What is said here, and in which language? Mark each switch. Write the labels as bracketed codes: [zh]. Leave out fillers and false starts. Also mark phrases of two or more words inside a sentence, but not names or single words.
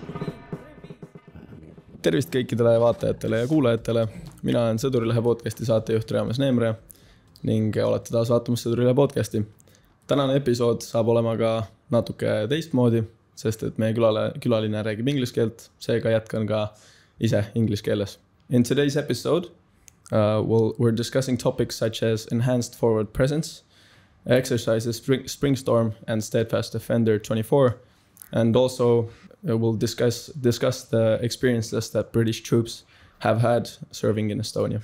[et] Tervist kõikidele vaatajatele ja kuulajatele. Mina olen Sõdurilehe podcasti saatejuht Reames Neemre ning olete taas vaatamas Sõdurilehe podcasti. Tänane episood saab olema ka natuke teistmoodi, sest et meie külaline räägib inglise keelt, seega jätkan ka ise inglise keeles. [en] In today's episode, we're discussing topics such as enhanced forward presence, exercises Springstorm and Steadfast Defender 24, and also we'll discuss the experiences that British troops have had serving in Estonia.